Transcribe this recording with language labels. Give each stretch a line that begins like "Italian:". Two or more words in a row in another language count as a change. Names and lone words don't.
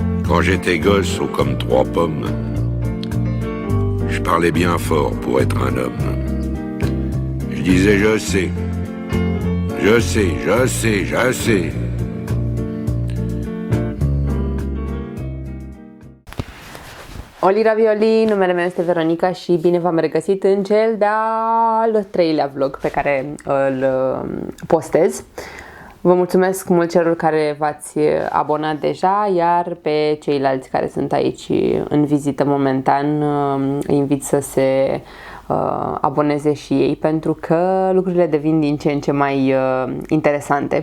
French: Quand j'étais gosse, haut comme 3 pommes, je parlais bien fort pour être un homme. Je disais je sais, je sais, je sais, je sais.
Romanian: Oli Ravioli, numele meu este Veronica și bine v-am regăsit în cel de-al 3-lea vlog pe care îl postez. Vă mulțumesc mult celor care v-ați abonat deja, iar pe ceilalți care sunt aici în vizită momentan îi invit să se aboneze și ei, pentru că lucrurile devin din ce în ce mai interesante.